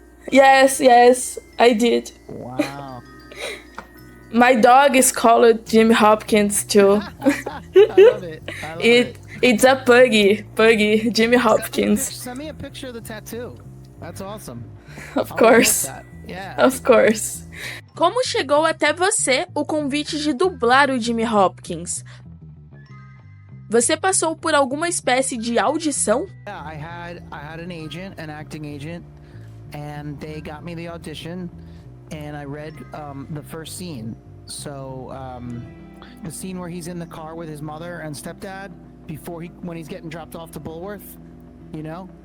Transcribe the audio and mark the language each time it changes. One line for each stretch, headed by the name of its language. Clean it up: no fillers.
English: Yes, I did. Wow. My dog is called Jimmy Hopkins too. I love it. It's a puggy, Jimmy Hopkins. Send me a picture of the tattoo. That's awesome. Of course. That. Yeah. Of course.
Portuguese: Como chegou até você o convite de dublar o Jimmy Hopkins? Você passou por alguma espécie de audição?
English: Yeah, I had an agent, an acting agent, and they got me the audition, and I read the first scene. So the scene where he's in the car with his mother and stepdad when he's getting dropped off to Bulworth, you know?